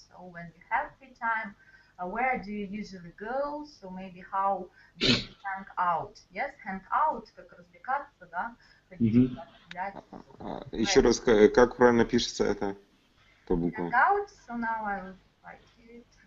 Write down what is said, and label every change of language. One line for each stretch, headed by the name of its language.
English: So when you have free time, where do you usually go? So maybe how do you hang out? Yes, hang out,
Russian: как развлекаться, да? Ходить гулять. Еще раз, как правильно пишется это по буквам?
English: Hang out, so now I will write it.